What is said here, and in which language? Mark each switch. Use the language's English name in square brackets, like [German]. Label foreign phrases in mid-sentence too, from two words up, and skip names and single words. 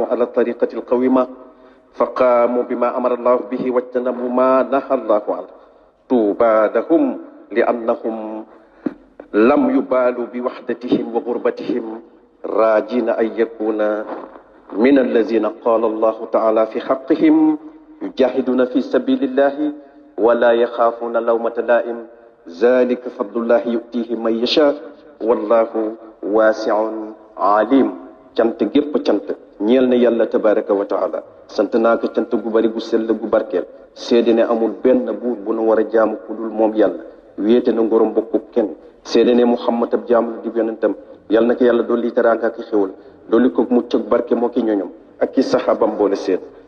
[Arabic] على الطريقة القويمة فقاموا بما أمر الله به واجتنبوا ما نهى الله عنه طوبى لهم لأنهم لم يبالوا بوحدتهم وغربتهم راجين أن يكون من الذين قال الله تعالى في حقهم يجاهدون في سبيل الله ولا يخافون لومة لائم ذلك فضل الله يؤتيه من يشاء والله واسع عليم. [Wolof] cant gépp cant ñeel na yàlla [Arabic] تبارك وتعالى [Wolof] sant naa ko cant gu bari gu sell gu barkeel seede ne amul benn buur bu nu war a jaamu ku dul moom yàlla wéete na ngorom bokku kenn seede ne muhammad ab jaamu la di yonentam yàlla na ko yàlla dolli teraanga ak xéwal dolli ko mucc ak barke moo ki ñoñom ak ki saxaabam boole seet.